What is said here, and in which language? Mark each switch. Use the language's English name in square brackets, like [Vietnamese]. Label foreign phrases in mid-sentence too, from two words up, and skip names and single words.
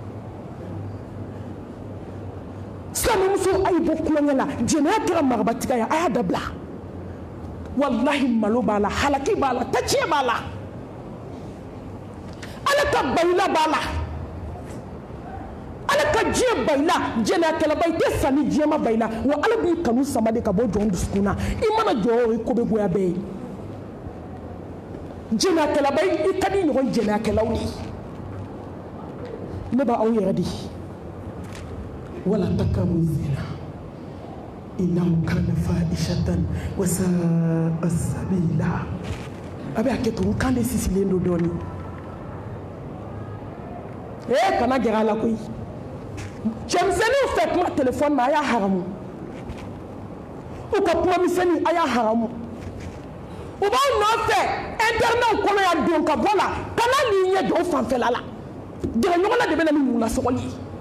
[Bambara] silamɛmuso a ye bɔ kulonkɛ la jɛnɛya kɛra marabatigiya ye a y'a dabila walahi malo b'a la halaki b'a la tatiɲɛ b'a la ala ka bayila b'a la ala ka diɲɛ bayila jɛnɛyakɛlaba i tɛ sa ni diɲɛ ma bayila wa ala b'i kanu sama de ka bɔ jɔn dusukun na i mana jɔ o ye ko bɛ goya bɛɛ ye jɛnɛyakɛlaba i ka di ɲɔgɔn jɛnɛyakɛlaw ye ne b'aw yɛrɛ de [Arabic] ولا تقربوا الزنا إنه كان فاحشة وساء سبيلا [Bambara] a bɛ hakɛ to n kan de sisilen don dɔɔnin kana gɛrɛ a la koyi cɛmisɛnninw fɛ kuma telefɔni na a y'a haramu u ka kuma misɛnnin a y'a haramu u b'aw nɔfɛ internetw kɔnɔ yan don ka bɔ la kana n'i ɲɛ jɔ o fanfɛla la gɛrɛ ɲɔgɔn na de bɛ na ni wulasɔgɔli ye